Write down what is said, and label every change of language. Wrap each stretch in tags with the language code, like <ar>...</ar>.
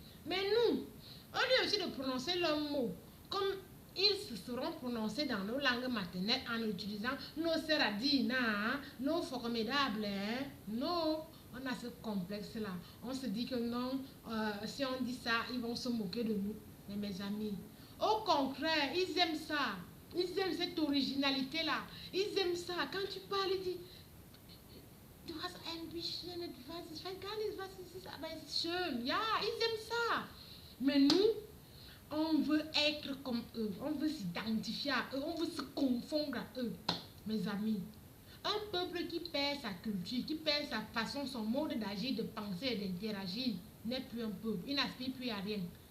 <fr>Mais nous, au lieu aussi de prononcer le mot comme ils se seront prononcés dans nos langues maternelles en utilisant nos seradina, nos formidables, nos... On a ce complexe-là. On se dit que non, si on dit ça, ils vont se moquer de nous. Mais mes amis, au contraire, ils aiment ça. Ils aiment cette originalité-là. Ils aiment ça. Quand tu parles, ils disent,</fr> <de>du hast ein bisschen etwas, ich weiß gar nicht, was es ist, aber es ist schön.</de> <fr>Ja, ils aiment ça. Mais nous, on veut être comme eux. On veut s'identifier à eux. On veut se confondre à eux. Mes amis, un peuple qui perd sa culture, qui perd sa façon, son mode d'agir, de penser et d'interagir, n'est plus un peuple. Il n'aspire plus à rien.</fr>